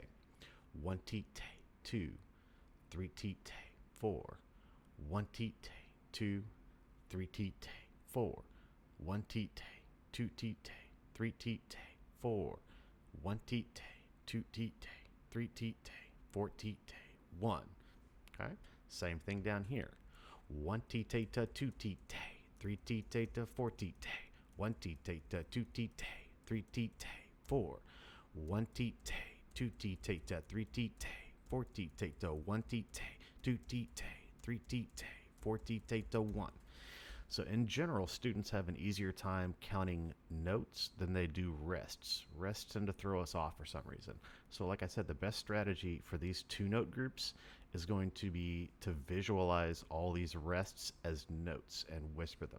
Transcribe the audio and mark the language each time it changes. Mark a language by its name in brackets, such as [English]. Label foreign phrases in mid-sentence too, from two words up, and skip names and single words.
[English] One tite, 2, 3 tite, 4, 1 tite, 2, 3 tite, 4, 1 tite, 2 tite, 3 tite, 4, 1 tite, 2 tite, 3 tite, 4 tite, 1. Okay, same thing down here. 1 tite, 2 tite, 3 tite, 4 tite, 1 tite, 2 tite, 3 tite, 4, 1 tite, 2 tite, 3 tite, 4 tite, 1 tite, 2 tite, 3 tite, 4 tite, 1. So in general, students have an easier time counting notes than they do rests. Rests tend to throw us off for some reason. So like I said, the best strategy for these two note groups is going to be to visualize all these rests as notes and whisper them.